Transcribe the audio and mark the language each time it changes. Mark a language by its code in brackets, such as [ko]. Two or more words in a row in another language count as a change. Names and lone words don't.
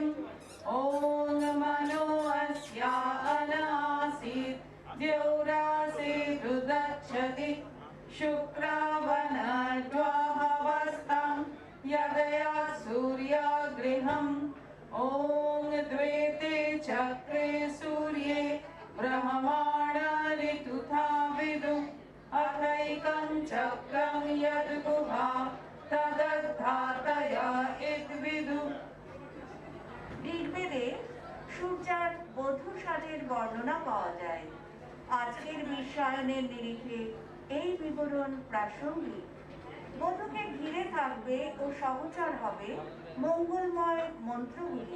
[sa] ओम् मनो अस्य अनसित् द्यौरसि रुदचति शुक्रवन द्वहवस्तम् यदय सूर्य गृहम् ओम् द्वेते चक्रे सूर्ये ब्रह्मण ऋतुथ विदु अथैकम् चक्रम् यद् गुह तदधतय इद्विदु। [bn] ঋগ্বেদে সূর্যার বধূ সাজের বর্ণনা পাওয়া যায়। আজকের বিশ্বায়নের নিরিখে এই বিবরণ প্রাসঙ্গিক। বধূকে ঘিরে থাকবে ও সহচর হবে মঙ্গলময় মন্ত্রগুলি।